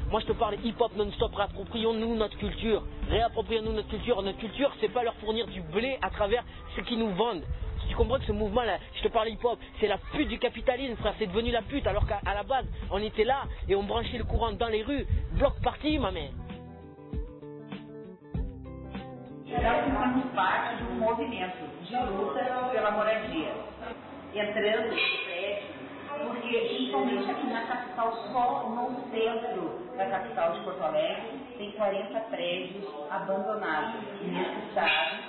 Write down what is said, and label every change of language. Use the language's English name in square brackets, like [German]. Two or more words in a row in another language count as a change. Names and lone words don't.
[French] Moi, je te parle hip-hop non-stop. Réapproprions-nous notre culture. Réapproprions-nous notre culture. Notre culture, c'est pas leur fournir du blé à travers ce qu'ils nous vendent. Tu comprends que ce mouvement-là, je te parle hip-hop, c'est la pute du capitalisme, frère, c'est devenu la pute, alors qu'à la base, on était là et on branchait le courant dans les rues. [English] Bloc party, [French] ma mère. [Portuguese] Nós fizemos parte de movimento de luta pela moradia, entrando no prédio, porque principalmente aqui na capital, só no centro da capital de Porto Alegre, tem 40 prédios abandonados nesse estado.